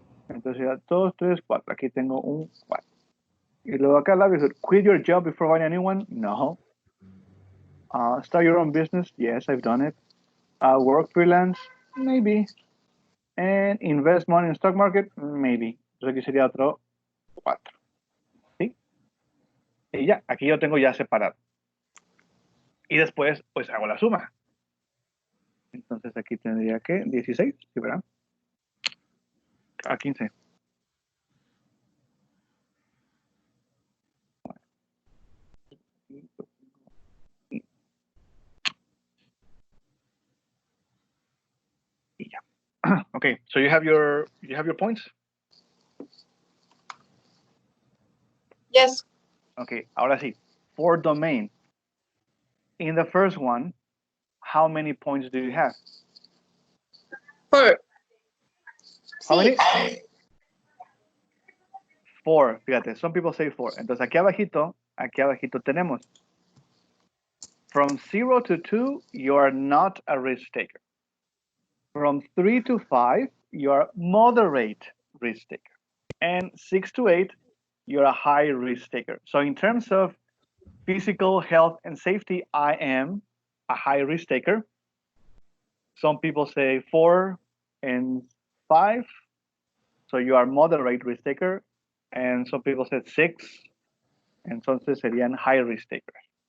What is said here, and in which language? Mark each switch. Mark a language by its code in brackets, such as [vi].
[es] Entonces ya 2, 3, 4. Aquí tengo un 4. Y luego acá [en] livelihood, quit your job before finding a new one, no. Start your own business, yes, I've done it. Work freelance, maybe. And invest money in stock market, maybe. [es] Entonces aquí sería otro 4. ¿Sí? Y ya, aquí yo tengo ya separado. Y después, pues hago la suma. Entonces aquí tendría que 16, ¿sí, verdad? A 15. Y ya. [en] Okay, so you have your points? Yes. Okay, [es] ahora sí. [en] For domain. In the first one, how many points do you have? 4. How many? 4, [es] fíjate, [en] some people say 4. [es] Entonces aquí abajito tenemos. [en] From 0 to 2, you are not a risk taker. From 3 to 5, you are moderate risk taker. And 6 to 8, you're a high risk taker. So in terms of physical health and safety, I am a high risk taker. Some people say 4 and 5. So you are moderate risk taker. And some people said 6. [es] Entonces serían [en] high risk takers.